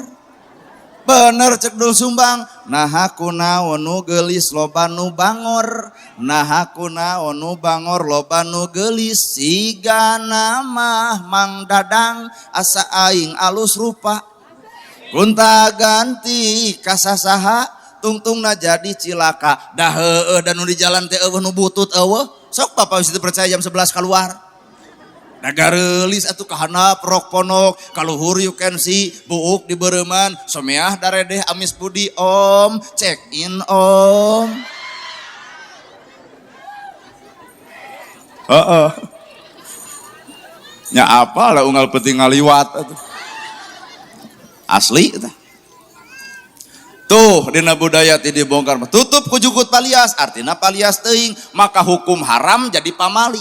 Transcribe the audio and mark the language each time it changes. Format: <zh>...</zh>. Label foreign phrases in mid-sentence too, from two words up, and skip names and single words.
<su>Bener cek Dul Sumbang, naha kunaon nu geulis loba nu bangor, naha kunaon nu bangor loba nu geulis, sigana mah Mang Dadang asa aing alus rupa. Kunta ganti kasasaha tungtungna jadi cilaka. Dah heueuh da nu di jalan teh eueuh nu butut eueuh. Sok bapak geus percaya jam 11 keluar. Da gareulis atuh ka handap rok ponok, kaluhur</su> <en>you can see,</en> <su>buuk di beureuman, someah daredeh amis budi om,</su> <en>check in om.</en> <su>Heeh. Nya apa lah unggal penting ngaliwat atuh. Asli eta. Tuh dina budaya ti dibongkar tutup ku jukut palias, artina palias teuing, maka hukum haram jadi pamali.</su>